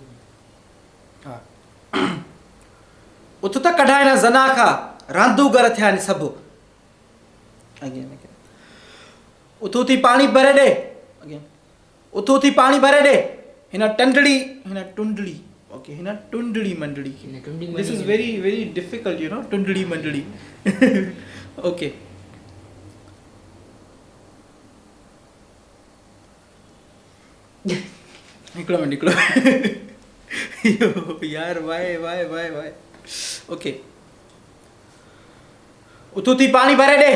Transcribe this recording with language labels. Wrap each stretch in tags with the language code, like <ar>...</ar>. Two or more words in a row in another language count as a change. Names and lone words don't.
<sd>हा उथ त कढाए न ज़ना खा रांदूगर थिया आहिनि सभु। अॻियां उथो थी पाणी भरे ॾे, अॻियां उथो थी पाणी भरे ॾे। हिन टुंडड़ी ओके, हिन टुंडड़ी मंडड़ी।</sd> <en>this is very very difficult you know,</en> <sd>टुंडड़ी मंडड़ी। ओके हिकिड़ो मिनट यार, वाए ओके। उथो थी पाणी भरे ॾे।</sd>